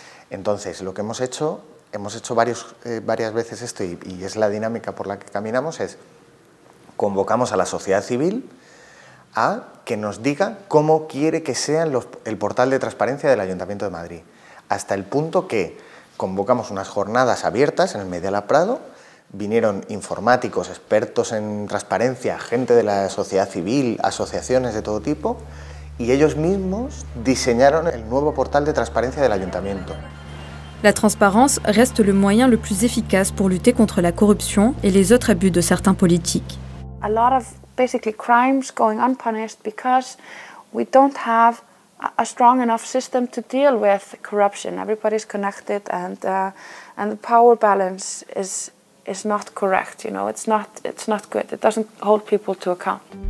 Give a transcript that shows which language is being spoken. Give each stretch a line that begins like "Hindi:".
Spanish: Entonces, lo que hemos hecho varias veces esto, y es la dinámica por la que caminamos, es convocamos a la sociedad civil a que nos diga cómo quiere que sea el portal de transparencia del Ayuntamiento de Madrid, hasta el punto que convocamos unas jornadas abiertas en el Medialab Prado. Vinieron informáticos, expertos en transparencia, gente de la sociedad civil, asociaciones de todo tipo, y ellos mismos diseñaron el nuevo portal de transparencia del ayuntamiento.
French: La transparence reste le moyen le plus efficace pour lutter contre la corruption et les autres abus de certains politiques.
English: A lot of basically crimes going unpunished because we don't have a strong enough system to deal with corruption. Everybody's connected and the power balance is not correct, you know, it's not good. It doesn't hold people to account.